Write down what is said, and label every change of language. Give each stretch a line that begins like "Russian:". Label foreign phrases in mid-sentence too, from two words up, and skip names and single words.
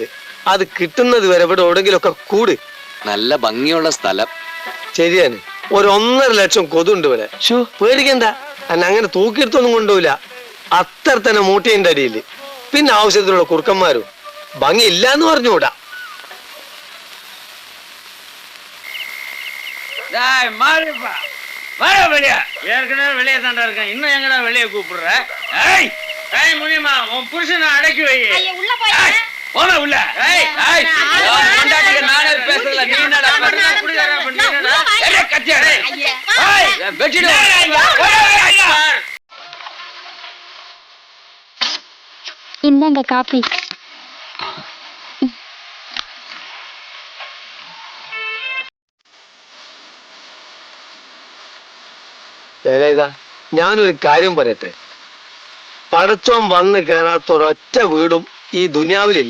Malayalam: അത് കിട്ടുന്നത് വരെ ഇവിടെ എവിടെങ്കിലും ഒക്കെ കൂട്. നല്ല ഭംഗിയുള്ള സ്ഥലം. ശരിയാണ്. 1.5 ലക്ഷം കൊതുണ്ട് ഇവിടെ. പേടിക്കണ്ട, അന്നെ അങ്ങനെ തൂക്കിയെടുത്തൊന്നും കൊണ്ടുപോയില്ല. അത്ര തന്നെ മൂട്ടിന്റെ അടിയിൽ. പിന്നെ ആവശ്യത്തിലുള്ള കുറുക്കന്മാരും. ഭംഗി ഇല്ലാന്ന് പറഞ്ഞുകൂടാ.
Tamil: ஏற்கனவே வெளியே தாண்டா இருக்கேன். இன்னும் எங்கடா வெளியே கூப்பிடுற? முடியுமா? உன் புருஷனை அடக்கி வை. போன உள்ள. நானே பேசுறல. நீ என்னடா கத்தியாடே? இந்தாங்க காபி.
Malayalam: ഞാനൊരു കാര്യം പറയട്ടെ. പടച്ചോൻ വന്ന് കയറാത്ത ഒരൊറ്റ വീടും ഈ ദുനിയാവിലില്ല.